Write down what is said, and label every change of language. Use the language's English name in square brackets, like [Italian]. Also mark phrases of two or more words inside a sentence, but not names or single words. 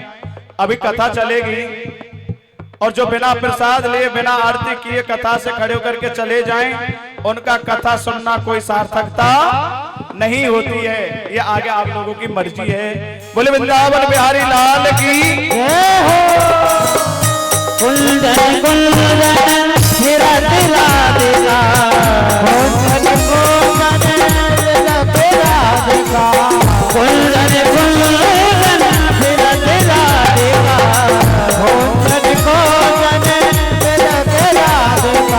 [Hindi] अभी कथा चलेगी और जो बिना प्रसाद लिए, बिना आरती किए कथा से खड़े होकर के चले जाएं, उनका कथा सुनना कोई सार्थकता नहीं होती है। ये आगे आप लोगों की मर्जी है। बोले वृंदावन बिहारी लाल की जय हो। कुंदन कुंदन फिरत राधिका, कुंदन कुंदन फिरत राधिका, कुंदन कुंदन फिरत राधिका, कुंदन कुंदन फिरत राधिका।